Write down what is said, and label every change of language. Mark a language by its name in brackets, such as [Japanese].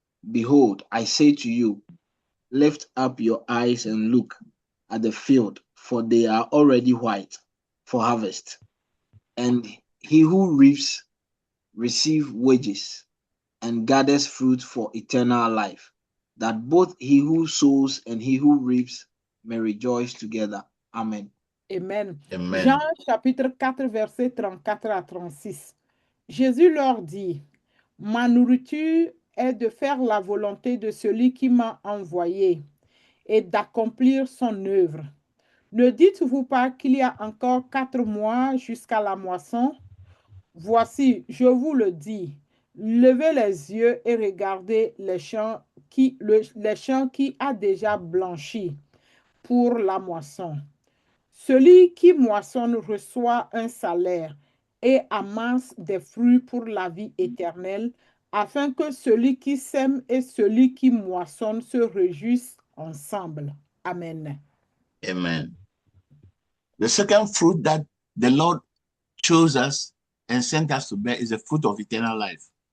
[English] Behold, I say to you, lift up your eyes and look at the field, for they are already white for harvest. And he who reaps receives wages and gathers fruit for eternal life, that both he who sows and he who reaps may rejoice together. Amen. Amen. Amen. [French] Jean chapitre 4, versets 34 à 36. Jésus leur dit, ma nourriture est de faire la volonté de celui qui m'a envoyé et d'accomplir son œuvre. Ne dites-vous pas qu'il y a encore 4 mois jusqu'à la moisson? Voici, je vous le dis, levez les yeux et regardez les champs qui a déjà blanchi pour la moisson. Celui qui moissonne reçoit un salaire et amasse des fruits pour la vie éternelle, afin que celui qui sème et celui qui moissonne se réjouissent ensemble. Amen. Amen. [English] The second fruit that the Lord chose us and sent us to bear is the fruit of eternal life.